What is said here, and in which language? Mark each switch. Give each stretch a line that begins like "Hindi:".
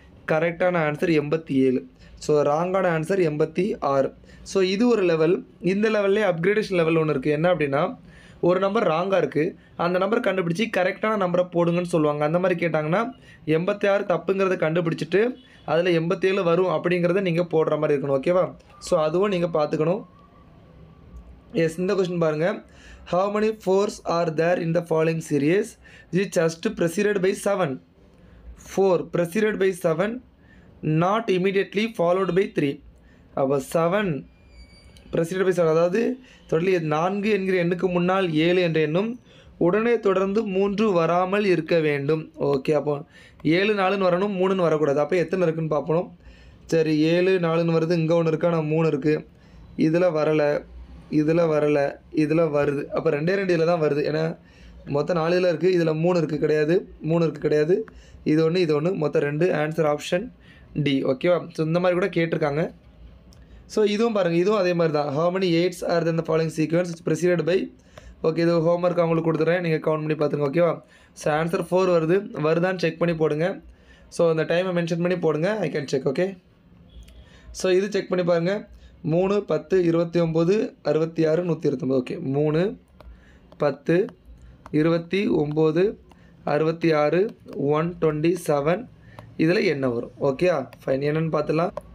Tamil: கரெக்டான answer 87. So ராங்கான answer 86. So இது ஒரு லெவல். இந்த லெவல்லே அப்கிரேடேஷன் லெவல் ஒன்று இருக்குது. என்ன அப்படின்னா, ஒரு நம்பர் ராங்காக இருக்குது, அந்த நம்பர் கண்டுபிடிச்சி கரெக்டான நம்பரை போடுங்கன்னு சொல்லுவாங்க. அந்த மாதிரி கேட்டாங்கன்னா 86 தப்புங்கிறத கண்டுபிடிச்சிட்டு அதில் 87 வரும் அப்படிங்கிறத நீங்கள் போடுற மாதிரி இருக்கணும். ஓகேவா? ஸோ அதுவும் நீங்கள் பார்த்துக்கணும். எஸ், இந்த கொஸ்டின் பாருங்கள்.
English: How many 4s are there in the following series? Is just preceded by 7. 4 preceded by 7, not immediately followed by 3.
Tamil: அப்போ 7
English: preceded by
Tamil: 7, அதாவது தொடர்ந்து 4 என்கிற எண்ணுக்கு முன்னால் 7 என்ற எண்ணும் உடனே தொடர்ந்து 3 வராமல் இருக்க வேண்டும். ஓகே, அப்போ 7 4ன்னு வரணும், 3ன்னு வரக்கூடாது. அப்போ எத்தனை இருக்குதுன்னு பார்ப்போம். சரி, 7 4ன்னு வருது. இங்கே ஒன்று இருக்கா? நான் 3 இருக்குது. இதில் வரலை, இதில் வரலை, இதில் வருது. அப்போ 2 இதில் தான் வருது. ஏன்னா மொத்தம் 4 இதில் இருக்குது, இதில் 3 இருக்குது கிடையாது, 3 இருக்குது கிடையாது, இது ஒன்று இது ஒன்று, மொத்தம் 2. Answer option D. ஓகேவா? ஸோ இந்த மாதிரி கூட கேட்டிருக்காங்க. ஸோ இதுவும் பாருங்கள், இதுவும் அதே மாதிரி தான்.
English: How many 8s are there in the following sequence? It's preceded by.
Tamil: Okay, இது ஹோம்ஒர்க் அவங்களுக்கு கொடுத்துட்றேன், நீங்கள் கவுண்ட் பண்ணி பார்த்துங்க. ஓகேவா? ஸோ ஆன்சர் 4 வருது. வருதான்னு செக் பண்ணி போடுங்க. ஸோ அந்த டைமை மென்ஷன் பண்ணி போடுங்க.
English: I can check.
Tamil: Okay, so இது செக் பண்ணி பாருங்கள். 3 10 29 66 129. ஓகே, 3 10 29 66 127. இதில் என்ன வரும்? Okay, fine. என்னென்னு பார்த்துலாம்.